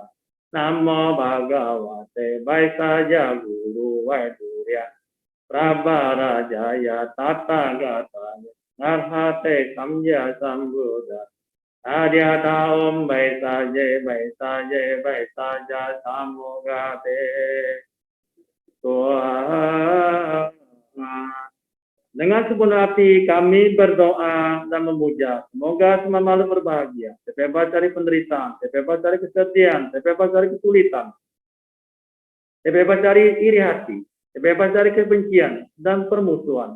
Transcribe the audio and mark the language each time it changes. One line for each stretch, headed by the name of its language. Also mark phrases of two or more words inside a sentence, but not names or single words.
Sanskrit: Namo Bhagavate Baisaja Guru Vaidurya Prabara Jaya Tata Gata Narhate Samya Sambuddha Adyata Om Baisaje Baisaje Baisaja Samugate Tuhan.
Indonesian: Dengan sepenuh hati kami berdoa dan memuja. Semoga semua makhluk berbahagia, terbebas dari penderitaan, terbebas dari kesedihan, terbebas dari kesulitan, terbebas dari iri hati, terbebas dari kebencian dan permusuhan.